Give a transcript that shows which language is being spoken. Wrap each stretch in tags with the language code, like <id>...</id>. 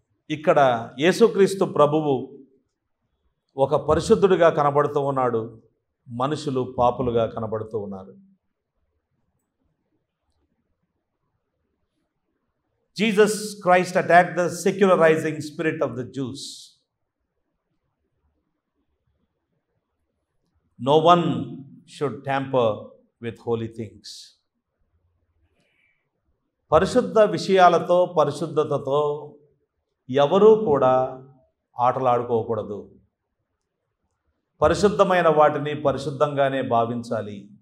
<te>ఇక్కడ యేసుక్రీస్తు ప్రభువు ఒక పరిశుద్ధుడిగా కనబడుతూ ఉన్నాడు, మనుషులు పాపులుగా కనబడుతూ ఉన్నారు.</te> <en>Jesus Christ attacked the secularizing spirit of the Jews. No one should tamper with holy things.</en> <te>పరిశుద్ధ విషయాలతో, పరిశుద్ధతతో ఎవరూ కూడా ఆటలాడుకోకూడదు. పరిశుద్ధమైన వాటిని పరిశుద్ధంగానే భావించాలి.</te>